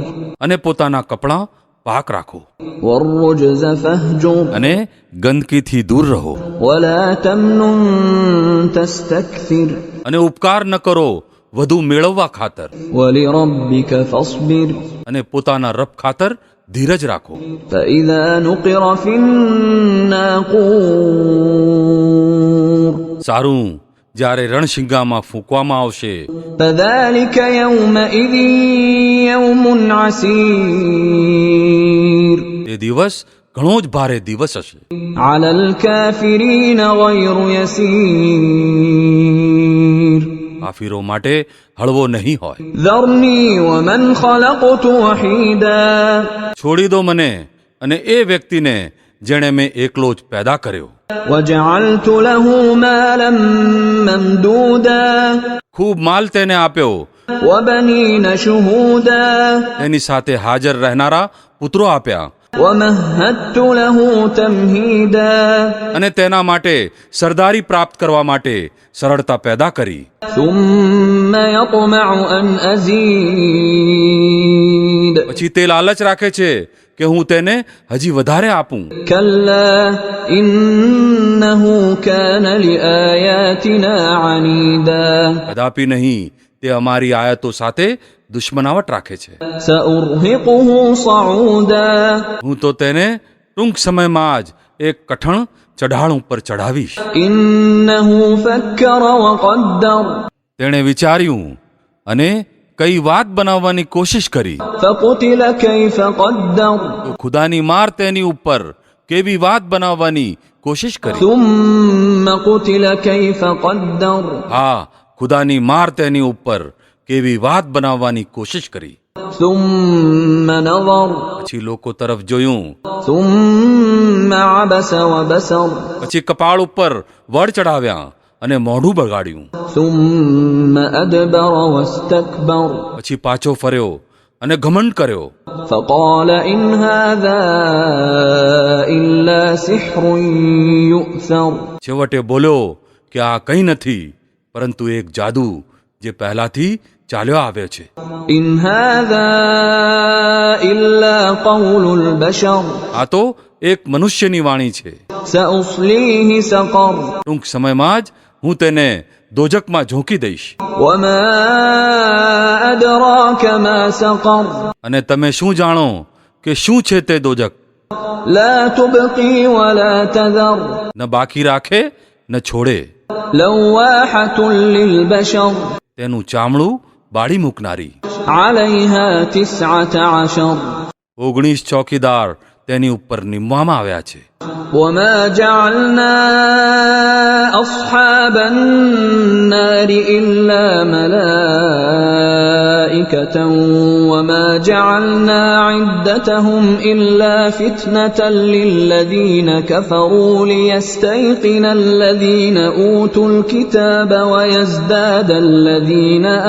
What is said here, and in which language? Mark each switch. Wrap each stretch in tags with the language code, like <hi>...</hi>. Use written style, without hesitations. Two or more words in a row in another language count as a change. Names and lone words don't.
<gu>અને પોતાના કપડાં પાક રાખો,</gu> <ar>والرجز فاهجر.</ar> <gu>અને ગંદકીથી દૂર રહો,</gu> <ar>ولا تمنن تستكثر.</ar> <gu>અને ઉપકાર ન કરો વધુ મેળવવા ખાતર,</gu> <ar>ولربك فاصبر.</ar> <gu>અને પોતાના રબ ખાતર ધીરજ રાખો.</gu> <ar>فإذا نقر في الناقور.</ar> <gu>સારું, જ્યારે રણશિંગામાં ફૂંકવામાં આવશે,</gu> <ar>فذلك يومئذ يوم عسير.</ar> <gu>તે દિવસ ઘણો જ ભારે દિવસ હશે.</gu> <ar>على الكافرين غير يسير.</ar> <gu>કાફીરો માટે હળવો નહીં હોય.</gu> <ar>ذرني ومن خلقت وحيدا.</ar> <gu>છોડી દો મને અને એ વ્યક્તિને જેણે મેં એકલો જ પેદા કર્યો,</gu> <ar>وجعلت له مالا ممدودا.</ar> <gu>ખૂબ માલ તેને આપ્યો,</gu> <ar>وبنين شهودا.</ar> <gu>તેની સાથે હાજર રહેનારા પુત્રો આપ્યા,</gu> <ar>ومهدت له تمهيدا.</ar> <gu>અને તેના માટે સરદારી પ્રાપ્ત કરવા માટે સરળતા પેદા કરી.</gu> <ar>ثم يطمع أن أزيد.</ar> <gu>પછી તે લાલચ રાખે છે કે હું તેને હજી વધારે આપું.</gu> <ar>كلا إنه كان لآياتنا عنيدا.</ar> <gu>કદાપી નહીં, તે અમારી આયતો સાથે દુશ્મનાવટ રાખે છે.</gu> <ar>سأرهقه صعودا.</ar> <gu>હું તો તેને ટૂંક સમયમાં જ એક કઠણ ચઢાણ ઉપર ચઢાવીશ.</gu> <ar>إنه فكر وقدر.</ar> <gu>તેણે વિચાર્યું અને કઈ વાત બનાવવાની કોશિશ કરી,</gu> <ar>فقتل كيف قدر.</ar> <gu>તો ખુદાની માર તેની ઉપર કેવી વાત બનાવવાની કોશિશ કરી.</gu> <ar>ثم قتل كيف قدر.</ar> <gu>હા, ખુદાની માર તેની ઉપર કેવી વાત બનાવવાની કોશિશ કરી.</gu> <ar>ثم نظر.</ar> <gu>પછી લોકો તરફ જોયું,</gu> <ar>ثم عبس وبسر.</ar> <gu>પછી કપાળ ઉપર વડ ચડાવ્યા અને મોઢું બગાડ્યું.</gu> <ar>ثم أدبر واستكبر.</ar> <gu>પછી પાછો ફર્યો અને ઘમંડ કર્યો.</gu> <ar>فقال إن هذا إلا سحر يؤثر.</ar> <gu>છેવટે બોલ્યો કે આ કંઈ નથી પરંતુ એક જાદુ જે પહેલાથી ચાલ્યો આવ્યો છે.</gu> <ar>إن هذا إلا قول البشر.</ar> <gu>આ તો એક મનુષ્યની વાણી છે.</gu> <ar>سأصليه سقر.</ar> <gu>ટૂંક સમયમાં જ હું તેને દોજકમાં ઝોંકી દઈશ.</gu> <ar>وما أدراك ما سقر.</ar> <gu>અને તમે શું જાણો કે શું છે તે દોજક?</gu> <ar>لا تبقي ولا تذر.</ar> <gu>ન બાકી રાખે ન છોડે,</gu> <ar>لواحة للبشر.</ar> <gu>તેનું ચામડું બાળી મૂકનારી.</gu> <ar>عليها 19.</ar> <gu>19 ચોકીદાર તેની ઉપર નિમવામાં આવ્યા છે.</gu> <ar>وما جعلنا أصحاب النار إلا ملائكة وما جعلنا عدتهم إلا فتنة للذين كفروا ليستيقن الذين أوتوا الكتاب ويزداد الذين</ar>